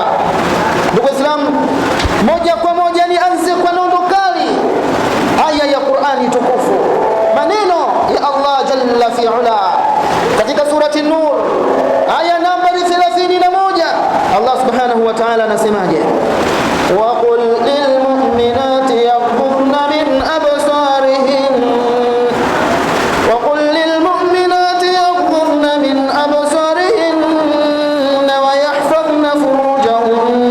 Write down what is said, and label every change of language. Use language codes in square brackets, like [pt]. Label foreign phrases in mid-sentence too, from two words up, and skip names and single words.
[sw] Ndugu Waislamu, moja kwa moja nianze kwa nondo kali, aya ya Qur'ani tukufu, maneno ya Allah [ar] جل في علا [sw] katika surati Nur aya nambari 31. [ar] الله سبحانه وتعالى [sw] anasemaje? [ar] وقل للمؤمنات يغضضن من أبصارهن وقل للمؤمنات يغضضن من أبصارهن ويحفظن فروجهن